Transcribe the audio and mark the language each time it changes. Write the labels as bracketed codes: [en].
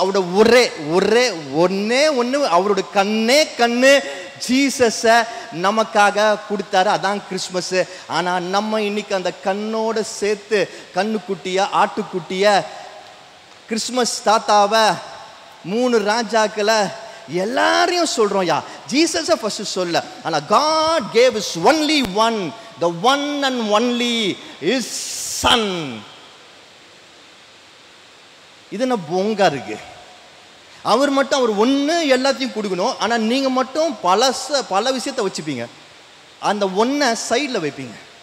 [ta] அவருடைய ஒரே ஒரே ஒன்னே ஒன்று, அவருடைய கண்ணே கண்ணு ஜீசஸை நமக்காக கொடுத்தாரு. அதான் கிறிஸ்மஸ். ஆனால் நம்ம இன்னைக்கு அந்த கண்ணோட சேர்த்து கண்ணுக்குட்டிய ஆட்டுக்குட்டிய கிறிஸ்மஸ் தாத்தாவை 3 ராஜாக்களை எல்லாரையும் சொல்றோம். யா ஜீசஸை ஃபர்ஸ்ட் சொல்ல. ஆனால் [en] God gave his only one, the one and only his son. [ta] இது என்ன பொங்கா இருக்கு? அவர் மட்டும் அவர் ஒன்று எல்லாத்தையும் கொடுக்கணும். ஆனால் நீங்கள் மட்டும் பல விஷயத்தை வச்சுப்பீங்க, அந்த ஒன்றை சைடில் வைப்பீங்க.